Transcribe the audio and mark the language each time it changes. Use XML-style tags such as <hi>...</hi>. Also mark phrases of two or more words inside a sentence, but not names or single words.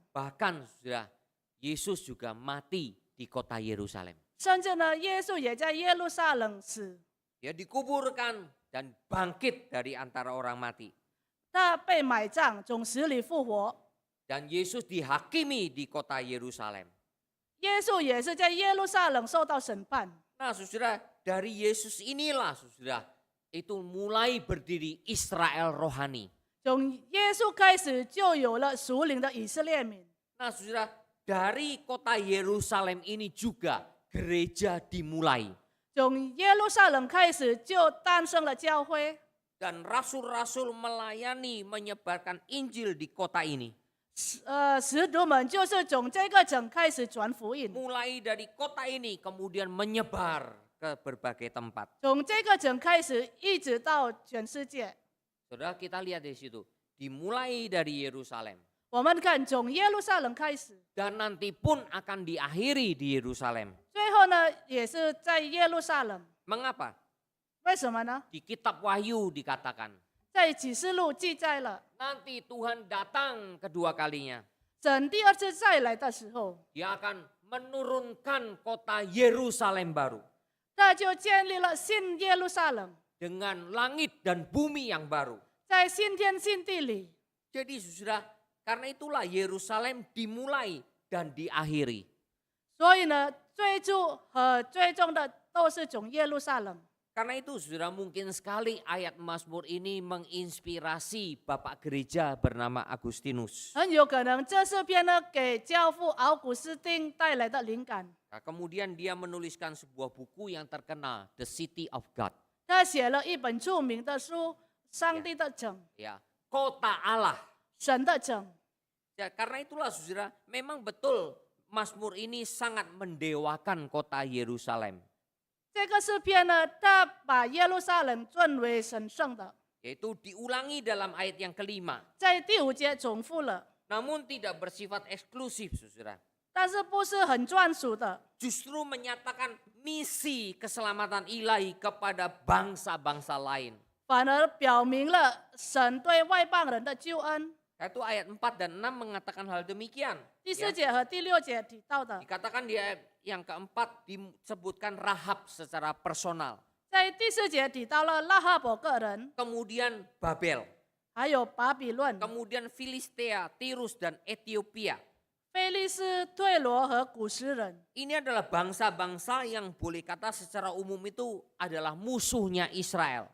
<id>Bahkan sudah Yesus juga mati di kota Yerusalem.</id> <zh>甚至呢，耶稣也在耶路撒冷死，</zh> <id>Dia dikuburkan dan bangkit dari antara orang mati.</id> <zh>他被埋葬，从死里复活。</zh> <id>Dan Yesus dihakimi di kota Yerusalem.</id> <zh>耶稣也是在耶路撒冷受到审判。</zh> <id>Nah saudara, dari Yesus inilah saudara, itu mulai berdiri Israel rohani.</id> <zh>从耶稣开始，就有了属灵的以色列民。</zh> <id>Nah saudara, dari kota Yerusalem ini juga gereja dimulai.</id> <zh>从耶路撒冷开始，就诞生了教会。</zh> <id>Dan rasul-rasul melayani menyebarkan Injil di kota ini.</id> <zh>使徒们就是从这个城开始传福音，</zh> <id>Mulai dari kota ini kemudian menyebar ke berbagai tempat.</id> <zh>从这个城开始一直到全世界。</zh> <id>Saudara, kita lihat di situ. Dimulai dari Yerusalem.</id> <zh>我们看从耶路撒冷开始，</zh> <id>Dan nanti pun akan diakhiri di Yerusalem.</id> <zh>最后呢也是在耶路撒冷。</zh> <id>Mengapa?</id> <zh>为什么呢？</zh> <id>Di kitab Wahyu dikatakan.</id> <zh>在启示录记载了，</zh> <id>Nanti Tuhan datang kedua kalinya.</id> <zh>神第二次再来的时候，</zh> <id>Dia akan menurunkan kota Yerusalem baru.</id> <zh>他就建立了新耶路撒冷，</zh> <id>Dengan langit dan bumi yang baru.</id> <zh>在新天新地里。</zh> <id>Jadi saudara, karena itulah Yerusalem dimulai dan diakhiri.</id> <zh>所以呢，最初和最终的都是从耶路撒冷。</zh> <id>Karena itu saudara, mungkin sekali ayat Mazmur ini menginspirasi Bapak Gereja bernama Agustinus.</id> <zh>很有可能这诗篇呢，给教父奥古斯丁带来的灵感。</zh> <id>Nah, kemudian dia menuliskan sebuah buku yang terkenal,</id> <en>The City of God.</en> <zh>他写了一本著名的书《上帝的城》，</zh> <id>Ya, kota Allah.</id> <zh>神的城。</zh> <id>Ya, karena itulah saudara, memang betul Mazmur ini sangat mendewakan kota Yerusalem.</id> <zh>这个诗篇呢，他把耶路撒冷尊为神圣的，</zh> <id>Yaitu diulangi dalam ayat yang kelima.</id> <zh>在第5节重复了，</zh> <id>Namun tidak bersifat eksklusif saudara.</id> <zh>但是不是很专属的，</zh> <id>Justru menyatakan misi keselamatan ilahi kepada bangsa-bangsa lain.</id> <zh>反而表明了神对外邦人的救恩。</zh> <id>Itu ayat 4 dan 6 mengatakan hal demikian.</id> <zh>第4节和第6节提到的，</zh> <id>Dikatakan di ayat yang keempat disebutkan Rahab secara personal.</id> <zh>在第4节提到了拉哈伯个人，</zh> <id>Kemudian Babel.</id> <zh>还有巴比伦、</zh> <id>Kemudian Filistea, Tirus dan Ethiopia.</id> <zh>菲利斯、退罗和古实人。</zh> <id>Ini adalah bangsa-bangsa yang boleh kata secara umum itu adalah musuhnya Israel.</id>